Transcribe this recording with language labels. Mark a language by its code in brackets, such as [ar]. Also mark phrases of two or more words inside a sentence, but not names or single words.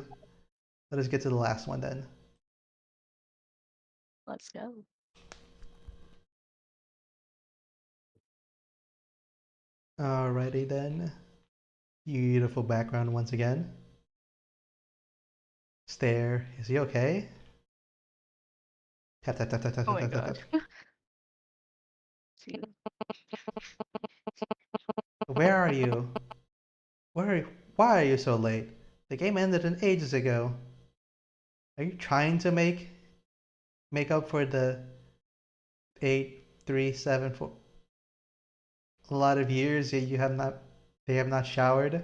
[en] let us get to the last one then. Let's go. Alrighty then. Beautiful background once again. Stare. Is he okay? Tap tap tap tap tap Oh tap my tap tap. god. Tap. See, Where are you? Why are you so late? The game ended ages ago. Are you trying to make up for the 8, 3, 7, 4 a lot of years that you have not they have not showered?